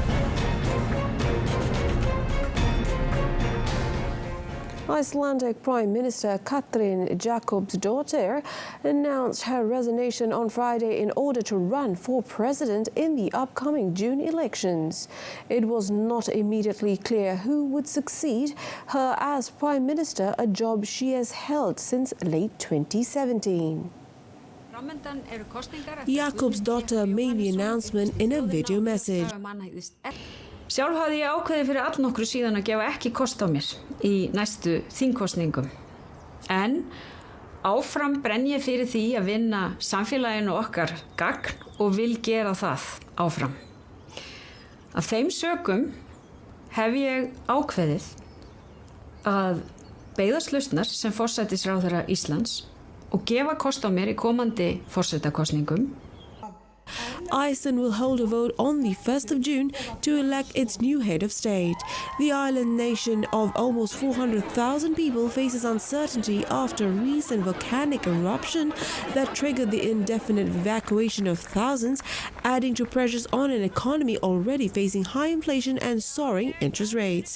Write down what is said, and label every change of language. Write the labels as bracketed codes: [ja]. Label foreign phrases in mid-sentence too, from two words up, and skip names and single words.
[en] Icelandic Prime Minister Katrín Jakobsdóttir announced her resignation on Friday in order to run for president in the upcoming June elections. It was not immediately clear who would succeed her as Prime Minister, a job she has held since late 2017. Jakobsdóttir made the announcement in a video message. [is] Sjálf hafði ég ákveðið fyrir allnokkru síðan að gefa ekki kost á mér í næstu þingkosningum. En áfram brenn ég fyrir því að vinna samfélaginu okkar gagn og vil gera það áfram. Af þeim sökum hef ég ákveðið að beiðast lausnar sem forsætisráðherra Íslands og gefa kost á mér í komandi forsetakosningum. [en] Iceland will hold a vote on the 1st of June to elect its new head of state. The island nation of almost 400,000 people faces uncertainty after a recent volcanic eruption that triggered the indefinite evacuation of thousands, adding to pressures on an economy already facing high inflation and soaring interest rates.